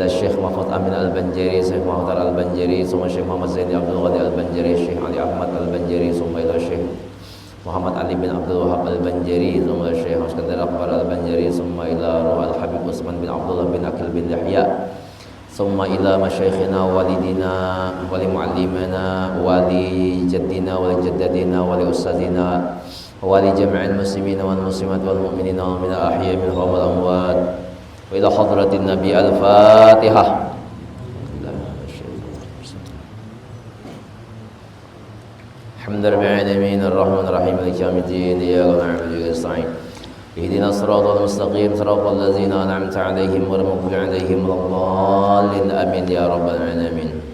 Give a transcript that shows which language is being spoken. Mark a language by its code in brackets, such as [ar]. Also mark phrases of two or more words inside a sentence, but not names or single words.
[ar] الشيخ محفوظ أمين البنجري، الشيخ محفوظ البنجري، ثم الشيخ محمد زيني عبد الغني البنجري، الشيخ علي أحمد البنجري، ثم إلى الشيخ محمد علي بن عبد الوهاب البنجري، ثم الشيخ إسكندر أكبر البنجري، ثم إلى روح الحبيب عثمان بن عبد الله بن عقيل بن يحيى، ثم إلى مشايخنا ووالدينا ولمعلمينا ولأجدادنا ولجداتنا ولأساتذتنا ولجميع المسلمين والمسلمات والمؤمنين ومن الأحياء منهم والأموات. وإلى حضرة النبي الفاتحة. الحمد لله العالمين الرحمن الرحيم مالك يوم الدين إياك نعبد وإياك نستعين اهدنا الصراط المستقيم صراط الذين أنعمت عليهم غير المغضوب عليهم ولا الضالين آمين يا رب العالمين.